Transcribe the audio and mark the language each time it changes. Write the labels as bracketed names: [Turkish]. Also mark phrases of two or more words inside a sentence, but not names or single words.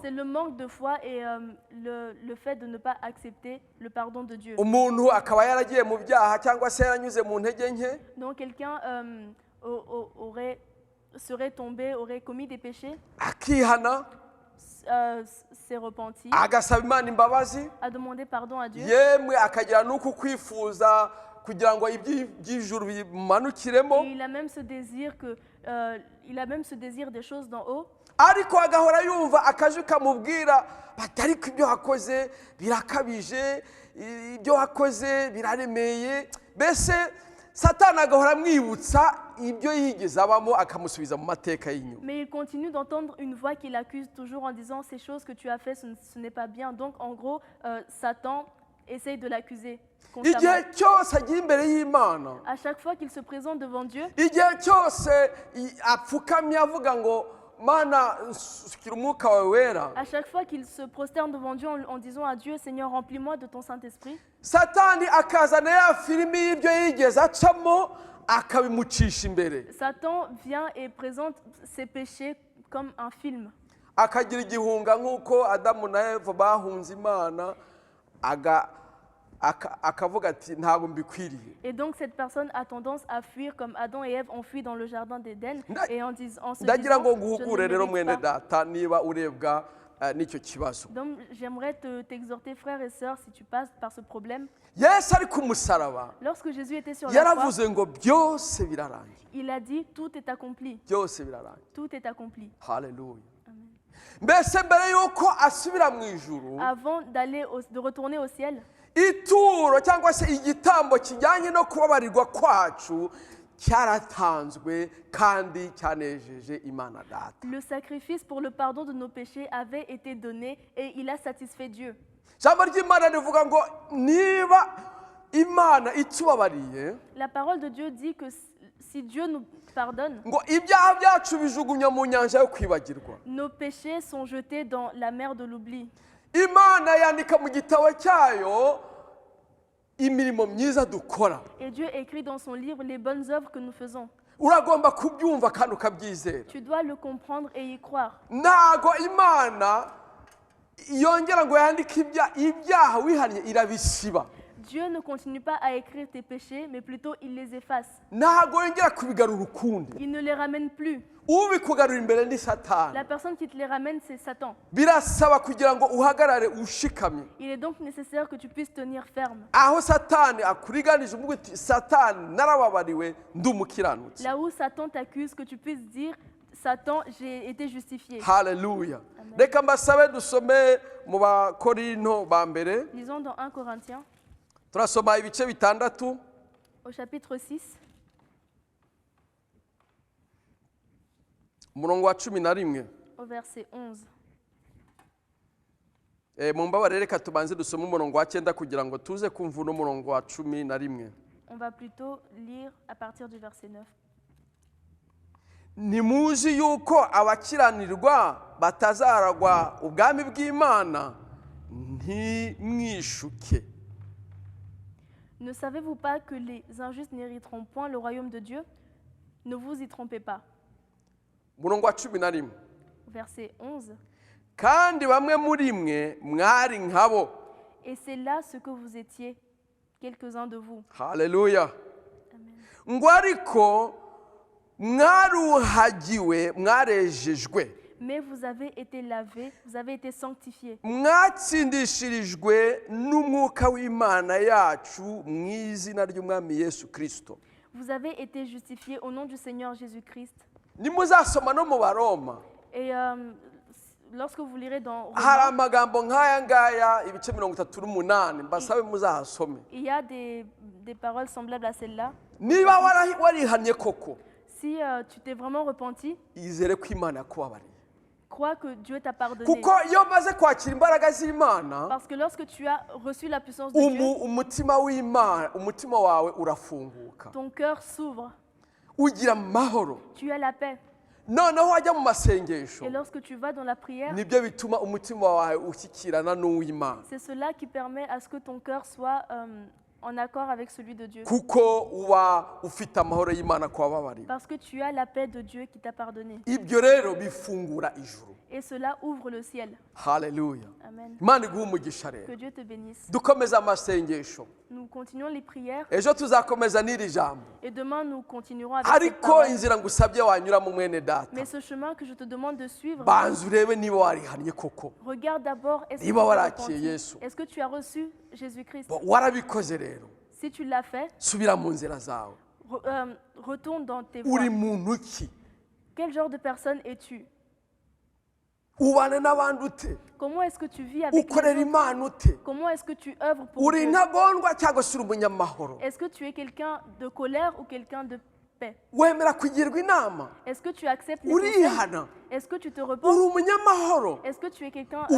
[French] c'est le manque de foi et le fait de ne pas accepter le pardon de Dieu. [Kinyarwanda] Umuntu akaba yaragiye mu byaha cyangwa se yaranyuze mu ntege nke, [French] Donc quelqu'un aurait serait tombé, aurait commis des péchés, [Kinyarwanda] akihana [French] s'est repenti, [Kinyarwanda] agasaba imana imbabazi [French] a demandé pardon à Dieu, [Kinyarwanda] yemwe akagira n'uku kwifuza kugira ngo iby'ijuru bimanukiremo [French] et il a même ce désir des choses d'en haut, [Kinyarwanda] ariko agahora yumva akajwi kamubwira bati ariko ibyo wakoze birakabije, ibyo wakoze biraremeye. Mbese satani agahora amwibutsa ibyo yigeze abamo akamusubiza mu mateka y'inyuma. [French] mais il continue d'entendre une voix qui l'accuse toujours en disant ces choses que tu as fait, ce n'est pas bien. Donc en gros, Satan essaye de l'accuser constamment. [Kinyarwanda] Igihe cyose agiye imbere y'Imana, [French] À chaque fois qu'il se présente devant Dieu, [Kinyarwanda] igihe cyose apfukamye avuga ngo mana sukira umwuka wawe wera, [French] à chaque fois qu'il se prosterne devant Dieu en disant à Dieu, Seigneur, remplis-moi de ton Saint-Esprit, [Kinyarwanda] satani akazana ya filimi y'ibyo yigeze acamo akabimucisha imbere, [French] Satan vient et présente ses péchés comme un film. [Kinyarwanda] akagira igihunga nk'uko Adamu na Eva bahunze Imana, akavuga ati ntabwo mbikwiriye. [French] Et donc cette personne a tendance à fuir comme Adam et Ève ont fui dans le jardin d'Éden et en se [Kinyarwanda] ndagira ngo [French] disant, je [Kinyarwanda] nguhugure [French] ne [Kinyarwanda] rero [French] mérite [Kinyarwanda] mwene [French] pas. [Kinyarwanda] data niba urebwa n'icyo kibazo. [French] Donc j'aimerais t'exhorter, frères et sœurs, si tu passes par ce problème. [Kinyarwanda] Yesu ari ku musaraba [French] Lorsque Jésus était sur la croix, [Kinyarwanda] yaravuze ngo byose birarangiye, [French] il a dit, tout est accompli, [Kinyarwanda] byose birarangiye. [French] tout est accompli. [Kinyarwanda] Haleluya. Mbese mbere y'uko asubira mu ijuru, [French] Avant de retourner au ciel, [Kinyarwanda] ituro cyangwa se igitambo kijyanye no kubabarirwa kwacu cyaratanzwe kandi cyanejeje Imana Data. [French] le sacrifice pour le pardon de nos péchés avait été donné et il a satisfait Dieu. [Kinyarwanda] Ijambo ry'Imana rivuga ngo niba Imana itubabariye, [French] La parole de Dieu dit que si Dieu nous pardonne, [Kinyarwanda] ngo ibyaha byacu bijugunya mu nyanja yo kwibagirwa. [French] nos péchés sont jetés dans la mer de l'oubli. [Kinyarwanda] Imana yandika mu gitabo cyayo imirimo myiza dukora. [French] Et Dieu écrit dans son livre les bonnes œuvres que nous faisons. [Kinyarwanda] Uragomba kubyumva kandi ukabyizera. [French] Tu dois le comprendre et y croire. [Kinyarwanda] Ntago Imana yongera ngo yandike ibyaha wihannye irabisiba. [French] Dieu ne continue pas à écrire tes péchés, mais plutôt il les efface. [Kinyarwanda] Ntago yongera kubigarura ukundi. [French] Il ne les ramène plus. [Kinyarwanda] Ubikugarura imbere ni Satani. [French] La personne qui te les ramène, c'est Satan. [Kinyarwanda] Birasaba kugira ngo uhagarare ushikamye. [French] Il est donc nécessaire que tu puisses tenir ferme. [Kinyarwanda] Aho Satani akuriganije umubwe uti Satani narababariwe ndumukiranutsi. [French] Là où Satan t'accuse, que tu puisses dire, Satan, j'ai été justifié. [Kinyarwanda] Haleluya. Reka mbasabe dusome mu Bakorinto ba mbere. [French] Lisons dans 1 Corinthiens, [Kinyarwanda] Turasoma ibice bitandatu. [French] au chapitre 6, [Kinyarwanda] umurongo wa 11. [French] au verset 11. [Kinyarwanda] Mumbabarire reka tubanze dusome umurongo wa 9 kugira ngo tuze kumva n'umurongo wa 11. [French] On va plutôt lire à partir du verset 9. [Kinyarwanda] Ntimuzi yuko abakiranirwa batazaragwa ubwami bw'Imana, ntimwishuke. [French] Ne savez-vous pas que les injustes n'hériteront point le royaume de Dieu? Ne vous y trompez pas. [Kinyarwanda] Umurongo wa 11. [French] Verset 11. [Kinyarwanda] Kandi bamwe muri mwe mwari nkabo. [French] Et c'est là ce que vous étiez, quelques-uns de vous. [Kinyarwanda] Haleluya. Amen. Ngo ariko mwaruhagiwe mwarejejwe, [French] Mais vous avez été lavés, vous avez été sanctifiés. [Kinyarwanda] mwatsindishirijwe n'umwuka w'Imana yacu mu izina ry'Umwami Yesu Kristo. [French] Vous avez été justifiés au nom du Seigneur Jésus-Christ. [Kinyarwanda] Nimuzasoma no mu Baroma, [French] Et lorsque vous lirez dans [Kinyarwanda] hari [French] Romains, [Kinyarwanda] amagambo nk'aya ngaya ibice 38 mbasabe muzahasome. [French] il y a des paroles semblables à celles-là. [Kinyarwanda] Niba warihannye koko, [French] Si tu t'es vraiment repenti, [Kinyarwanda] izere ko Imana yakubabariye. [French] crois que Dieu t'a pardonné. [Kinyarwanda] Kuko iyo maze kwakira imbaraga z'Imana, [French] Parce que lorsque tu as reçu la puissance de Dieu, [Kinyarwanda] umutima w'Imana, umutima wawe urafunguka, [French] ton cœur s'ouvre, [Kinyarwanda] ugira amahoro. [French] tu as la paix. [Kinyarwanda] Noneho wajya mu masengesho, [French] Et lorsque tu vas dans la prière, [Kinyarwanda] nibyo bituma umutima wawe ushyikirana n'uw'Imana. [French] c'est cela qui permet à ce que ton cœur soit en accord avec celui de Dieu. [Kinyarwanda] kuko uba ufite amahoro y'Imana ku wababariwe. [French] Parce que tu as la paix de Dieu qui t'a pardonné. [Kinyarwanda] Ibyo rero bifungura ijuru. [French] Et cela ouvre le ciel. [Kinyarwanda] Haleluya. Amen. Imana iguhe umugisha rero. [French] Que Dieu te bénisse. [Kinyarwanda] Dukomeza amasengesho. [French] Nous continuons les prières [Kinyarwanda] Ejo tuzakomeza n'iri jambo. [French] et demain nous continuerons avec cette [Kinyarwanda] Ariko [French] parole. [Kinyarwanda] inzira ngusabye wanyuramo mwene data. [French] Mais ce chemin que je te demande de suivre, [Kinyarwanda] Banza urebe niba warihannye koko. [French] regarde d'abord, est-ce que, [Kinyarwanda] Niba [French] tu as [Kinyarwanda] warakiye [French] repenti? [Kinyarwanda] Yesu. [French] Est-ce que tu as reçu Jésus-Christ? [Kinyarwanda] Warabikoze rero. [French] Si tu l'as fait, [Kinyarwanda] Subira mu nzira zawe. [French] retourne dans tes voies. [Kinyarwanda] Uri muntu ki? [French] Quel genre de personne es-tu? [Kinyarwanda] Ubana n'abandi ute? [French] Comment est-ce que tu vis avec les [Kinyarwanda] Ukorera [French] autres? [Kinyarwanda] Imana ute? [French] Comment est-ce que tu œuvres pour [Kinyarwanda] Uri [French] Dieu? [Kinyarwanda] intagondwa cyangwa se uri umunyamahoro? [French] Est-ce que tu es quelqu'un de colère ou quelqu'un de paix? [Kinyarwanda] Wemera kugirwa inama? [French] Est-ce que tu acceptes les conseils? [Kinyarwanda] Urihana? [French] Est-ce que tu te [Kinyarwanda] Uri [French] repens? [Kinyarwanda] umunyamahoro? [French] Est-ce que tu es quelqu'un de paix?